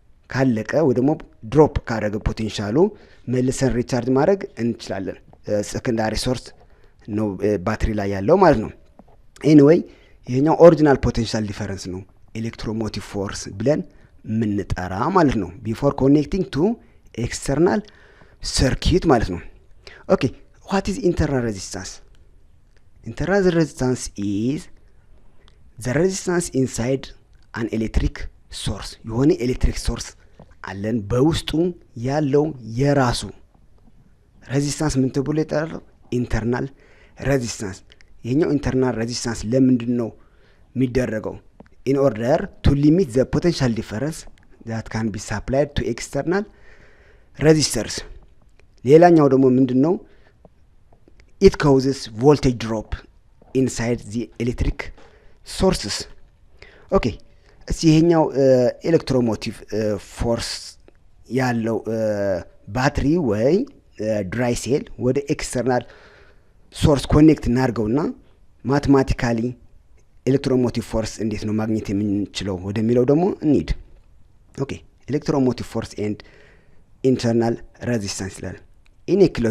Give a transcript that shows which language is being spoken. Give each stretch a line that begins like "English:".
Amharic: ካለቀ ወይ ደግሞ ድሮፕ ካደረገ ፖቴንሻሉ መልሰን ሪቻርጅ ማድረግ እንችላለን። ሰከንዳሪ ሶርስ ነው ባትሪ ላይ ያለው ማለት ነው። ኤኒዌይ ይሄኛው ኦሪጂናል ፖቴንሻል ዲፈረንስ ነው ኤሌክትሮሞቲቭ ፎርስ ብለን ምንጠራ ማለት ነው።
English: ቢፎር ኮኔክቲንግ ቱ ኤክስተርናል ሰርኪት
Amharic: ማለት ነው። ኦኬ
English: what is internal resistance? Internal resistance is the resistance inside an electric source.
Amharic: የሆነ ኤሌክትሪክ ሶርስ አለን በውስጡ ያለው የራሱ ሬዚስታንስ ምን ተብሎ ይጠራል? ኢንተርናል ሬዚስታንስ። ይሄኛው ኢንተርናል ሬዚስታንስ ለምንድን ነው የሚደረገው?
English: in order to limit the potential difference that can be supplied to external resistors.
Amharic: ሌላኛው ደግሞ ምንድነው?
English: it causes voltage drop inside the electric sources.
Amharic: okay እዚህ ይሄኛው ኤሌክትሮሞቲቭ ፎርስ ያለው ባትሪ ወይ ድራይ ሴል ወደ ኤክስተርናል ሶርስ ኮኔክት እናርገውና ማቴማቲካሊ ኤሌክትሮሞቲቭ ፎርስ እንዴት ነው ማግኘት የምንችለው ወደሚለው ደግሞ እንሂድ። ኦኬ
English: ኤሌክትሮሞቲቭ ፎርስ ኤንድ ኢንተርናል ሬዚስታንስ
Amharic: ይላል። in a